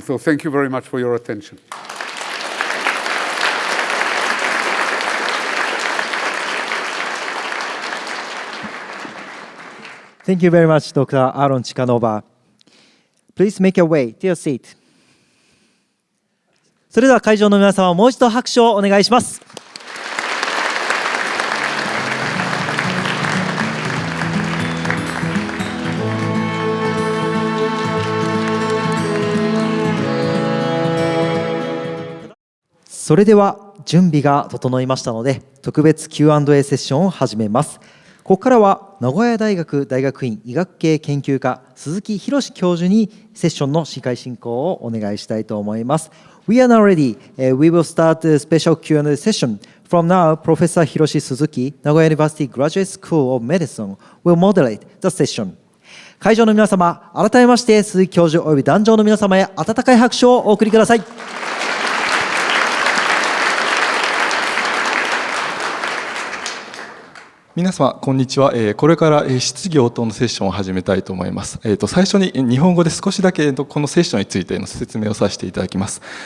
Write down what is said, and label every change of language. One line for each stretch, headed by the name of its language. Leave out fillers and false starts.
English: So thank you very much for your attention. Thank you very much, Dr. Aaron Ciechanover. Please make your way to your seat.
Japanese: それでは会場の皆様、もう一度拍手をお願いします。それでは準備が整いましたので、特別 Q&A セッションを始めます。ここからは名古屋大学大学院医学系研究科鈴木博教授にセッションの司会進行をお願いしたいと思います。
English: We are now ready. We will start the special Q&A session. From now, Professor Hiroshi Suzuki, Nagoya University Graduate School of Medicine, will moderate the session.
Japanese: 会場の皆様、改めまして鈴木教授および壇上の皆様へ温かい拍手をお送りください。皆様こんにちは。これから質疑応答のセッションを始めたいと思います。最初に日本語で少しだけこのセッションについての説明をさせていただきます。